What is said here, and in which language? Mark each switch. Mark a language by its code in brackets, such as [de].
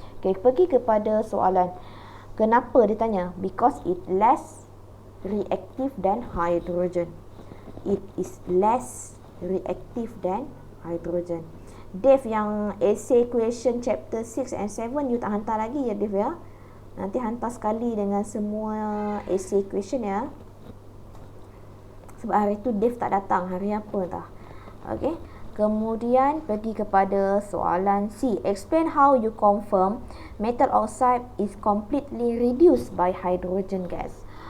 [ms] Okay, pergi kepada soalan. Kenapa dia tanya? [en] Because it less reactive than hydrogen. It is less reactive than hydrogen. [ms] Dave, yang [en] essay question chapter 6 and 7 [ms] you tak hantar lagi ya, Dave ya. Nanti hantar sekali dengan semua essay question ya. Sebab hari tu Dave tak datang, hari apa entah. Okey. Kemudian pergi kepada soalan C. [en] Explain how you confirm metal oxide is completely reduced by hydrogen gas.